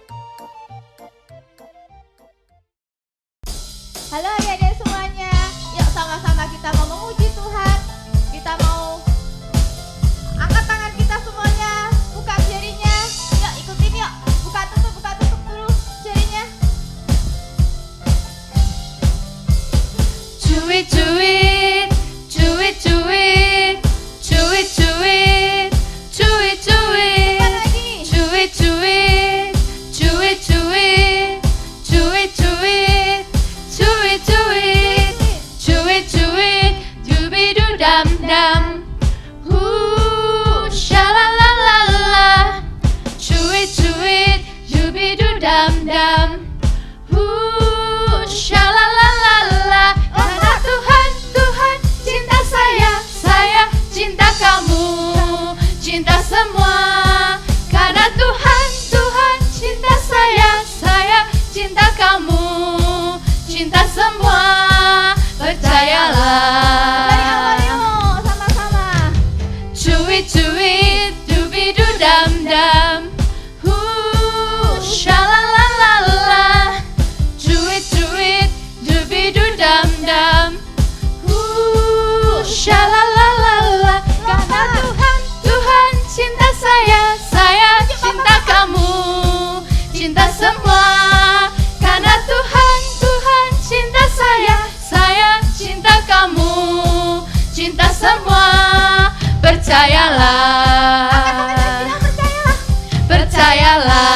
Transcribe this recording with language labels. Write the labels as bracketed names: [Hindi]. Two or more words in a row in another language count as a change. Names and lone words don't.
[Indonesian] Halo adik-adik semuanya, yuk sama-sama kita mau memuji Tuhan. Kita mau angkat tangan kita semuanya, buka jarinya. Yuk ikutin yuk, buka tutup dulu jarinya. [English] Do it, do it, do it, do it, do it, do it, do it, do it, [Indonesian] Cepat lagi. [English] do it, do it, do it, do it, do it, do it, do it, do it, do it, do it, dooby doo dum dum, ooh, sha la la la la, do it, dooby doo dum dum, ooh, sha la la la la. [Indonesian] Karena Tuhan, Tuhan cinta saya cinta kamu, cinta semua. Karena Tuhan, Tuhan cinta saya cinta kamu, cinta semua. Percayalah. Dari awal yuk, sama-sama. [English] Do it, dooby doo dum dum. Ooh, sha la la la la. Do it, dooby doo dum dum. Ooh, sha la la la la. [Indonesian] Karena Tuhan, Tuhan cinta saya cinta kamu, cinta semua. Karena Tuhan, Tuhan cinta saya cinta kamu, cinta semua. Percayalah. Percayalah.